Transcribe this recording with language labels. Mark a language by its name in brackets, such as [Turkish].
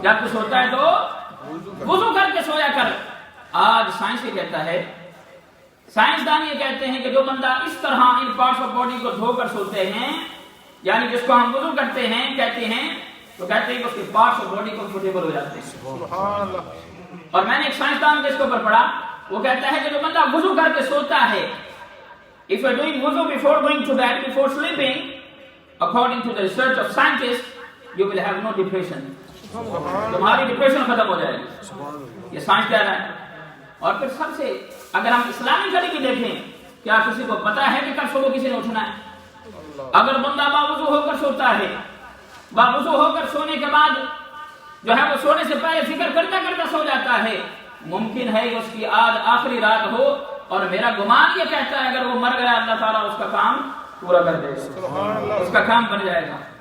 [Urdu] جب تو سوتا ہے تو وضو کر کے سویا کر. آج سائنس یہ کہتا ہے، سائنسدان یہ کہتے ہیں کہ جو بندہ اس طرح ان پارٹس آف باڈی کو دھو کر سوتے ہیں، یعنی جس کو ہم وضو کرتے ہیں کہتے ہیں، تو کہتے ہیں کہ اس کے پارٹس آف باڈی کمفرٹیبل ہو جاتے ہیں. سبحان اللہ. اور میں نے ایک سائنسدان کے اس کے اوپر پڑھا، وہ کہتا ہے کہ جو بندہ وضو کر کے سوتا ہے، [English] if you are doing wudu before going to bed, before sleeping, according to the research of scientists, you will have no depression. [Urdu] تمہاری ڈپریشن ختم ہو جائے گی. یہ سائنس کہہ رہا ہے. اور پھر سب سے اگر ہم اسلامی گھڑی بھی دیکھیں، کیا کسی کو پتا ہے کہ کل صبح کسی نے اٹھنا ہے؟ اگر بندہ باوضو ہو کر سوتا ہے، باوضو ہو کر سونے کے بعد جو ہے وہ سونے سے پہلے فکر کرتا کرتا سو جاتا ہے، ممکن ہے کہ اس کی آج آخری رات ہو، اور میرا گمان یہ کہتا ہے اگر وہ مر گیا اللہ تعالیٰ اس کا کام پورا کر دے گا، اس کا کام بن جائے گا.